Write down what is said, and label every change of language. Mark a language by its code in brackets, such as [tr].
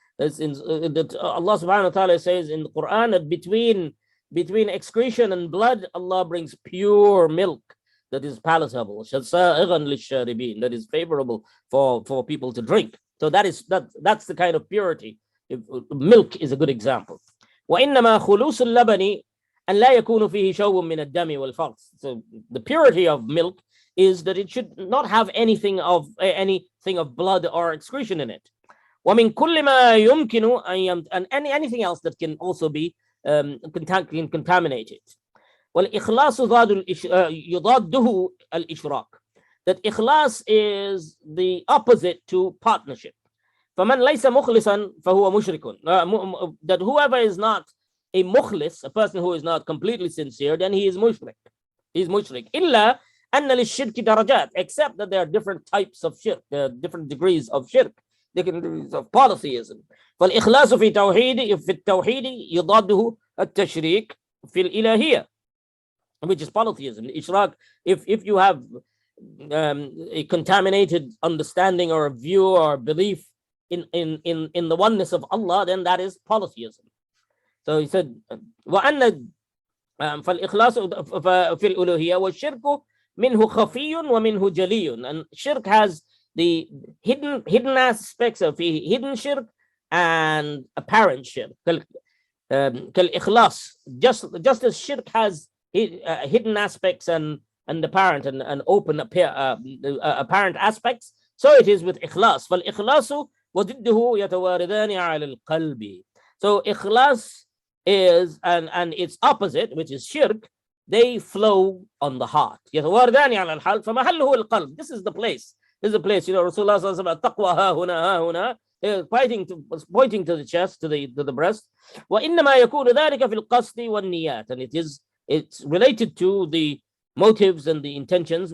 [en] Allah subhanahu wa ta'ala says in the Quran that between excretion and blood, Allah brings pure milk that is palatable, [ar] صائغا للشاربين, [en] that is favorable for people to drink. So that's the kind of purity. Milk is a good example. [ar] وإنما خلوص اللبن أن لا يكون فيه شوب من الدم والفرث. [en] So the purity of milk is that it should not have anything of blood or excretion in it. [ar] ومن كل ما يمكن [en] and anything else that can also be contaminated. [ar] والإخلاص يضاده الإشراك. [en] That ikhlas is the opposite to partnership. [ar] فمن ليس مخلصا فهو مشرك. [en] That whoever is not a mukhlis, a person who is not completely sincere, then he is mushrik. He is mushrik. [ar] إلا أن للشرك درجات, [en] except that there are different types of shirk, there are different degrees of shirk, different degrees of polytheism. [ar] فالإخلاص في التوحيد يضاده التشريك في الإلهية, [en] which is polytheism. Ishraq, if you have a contaminated understanding or a view or belief in the oneness of Allah, then that is polytheism. So he said, [ar] وأن فالإخلاص في الألوهية والشرك منه خفي ومنه جلي. [en] And shirk has the hidden aspects of hidden shirk and apparent shirk. كالإخلاص, just as shirk has hidden aspects and apparent and open apparent aspects, so it is with ikhlas. [ar] فالإخلاص وضده يتواردان على القلب. [en] So ikhlas is and its opposite, which is shirk, they flow on the heart. [ar] يتواردان على القلب فمحله القلب. [en] This is the place. Rasulullah sallallahu alaihi wasallam, taqwa ha huna. Pointing to the chest, to the breast. [ar] وإنما يكون ذلك في القصد والنيات, [en] and it's related to the motives and the intentions.